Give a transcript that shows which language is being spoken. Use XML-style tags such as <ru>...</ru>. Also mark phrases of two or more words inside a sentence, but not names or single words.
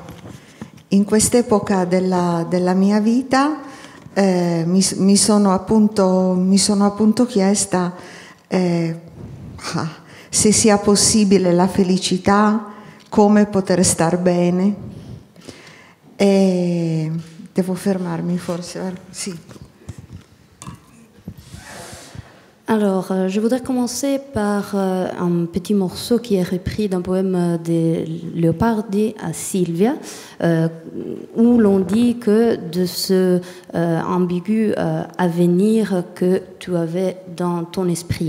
<it>In quest'epoca della mia vita mi sono appunto chiesta se sia possibile la felicità, come poter star bene. E devo fermarmi forse, sì.</it> <fr>Alors, je voudrais commencer par un petit morceau qui est repris d'un poème de Leopardi à Silvia, où l'on dit que de ce ambigu avenir que tu avais dans ton esprit.</fr>